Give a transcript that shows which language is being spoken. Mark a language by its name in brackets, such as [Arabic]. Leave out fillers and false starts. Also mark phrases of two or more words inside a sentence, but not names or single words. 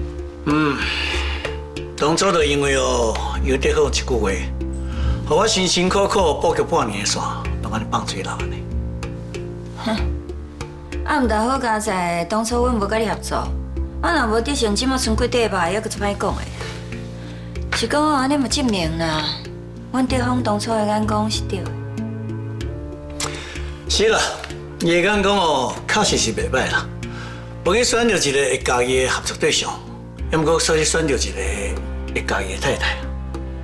[Min Nan Chinese] 當初就因為哦，有得好一句話，讓我辛辛苦苦補給半年的線，都安尼放水流安尼。哼，啊，毋但好佳哉，當初阮無甲你合作，啊，若無德信即馬剩幾塊吧，抑閣足歹講的。是講安尼嘛證明啦，阮德豐當初的眼光是對的。是啦，你的眼光哦，確實是袂歹啦。無去選到一個會家己的合作對象，也毋過所以選到一個會家己的太太。